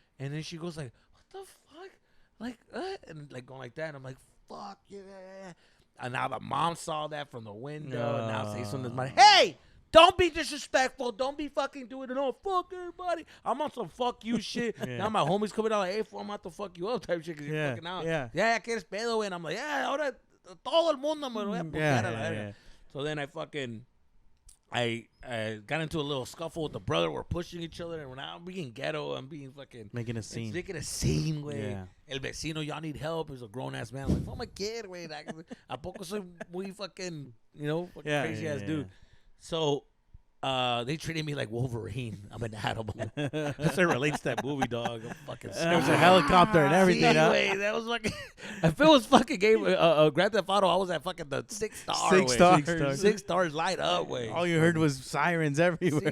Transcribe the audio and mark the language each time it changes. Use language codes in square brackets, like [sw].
[en] And then she goes like, what the fuck? Like, and like going like that. And I'm like, fuck you. And now the mom saw that from the window. And now say something to my, hey, don't be disrespectful. Don't be fucking doing it. Oh, fuck everybody. I'm on some fuck you shit. Now my homies coming out like, hey, fool, I'm out to fuck you up type shit because you're fucking out. [es] Yeah, que eres pedo. [en] And I'm like, [es] ahora todo el mundo me lo voy a putear a la verga. [en] So then I fucking, I got into a little scuffle with the brother. We're pushing each other, and now I'm being ghetto. I'm being fucking making a scene. Making a scene, güey. [es] El vecino, [en] y'all need help. He's a grown ass man. I'm like, oh my kid, güey. [es] ¿A poco soy muy [en] fucking, fucking crazy ass dude? So, They treated me like Wolverine. I'm an animal. That's what relates to that movie, dog. I'm fucking There was a helicopter and everything. Huh? Anyway, that was fucking. If it was fucking game Grand Theft Auto, I was at fucking the 6-star. 6 way. stars. 6 stars light up way. All you heard was sirens everywhere.